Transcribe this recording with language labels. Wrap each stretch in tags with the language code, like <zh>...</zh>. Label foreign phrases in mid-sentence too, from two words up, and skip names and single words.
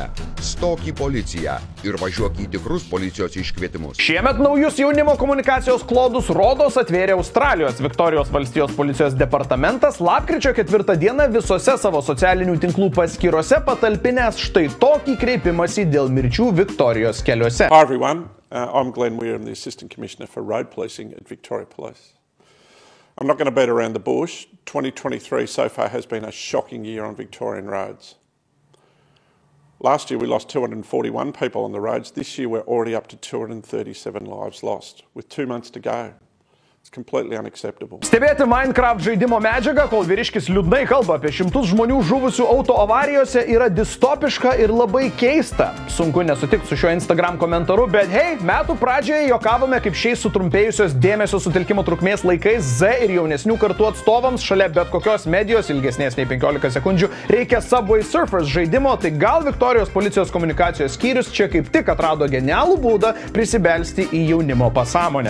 <lt>Stok į policiją ir važiuok į tikrus policijos iškvietimus. Šiemet naujus jaunimo komunikacijos klodus Rodos atvėrė Australijos Viktorijos valstijos policijos departamentas lapkričio 4 dieną visose savo socialinių tinklų paskyrose patalpinęs štai tokį kreipimąsi dėl mirčių Viktorijos keliuose.</lt> <en>Hi everyone, I'm Glenn Weir, I'm the Assistant Commissioner for Road Policing at Victoria Police. I'm not going to beat around the bush. 2023 so far has been a shocking year on Victorian roads. Last year we lost 241 people on the roads. This year we're already up to 237 lives lost, with 2 months to go. It's completely unacceptable.</en> <lt>Stebėti Minecraft žaidimo medžiagą, kol vyriškis liūdnai kalba apie šimtus žmonių žuvusių auto avarijose, yra distopiška ir labai keista. Sunku nesutikti su šiuo Instagram komentaru, bet hei, metų pradžioje juokavome, kaip šiais sutrumpėjusios dėmesio sutelkimo trukmės laikais Z ir jaunesnių kartų atstovams šalia bet kokios medijos ilgesnės nei 15 sekundžių reikia Subway Surfers žaidimo, tai gal Viktorijos policijos komunikacijos skyrius čia kaip tik atrado genialų būdą prisibelsti į jaunimo pasąmonę.</lt>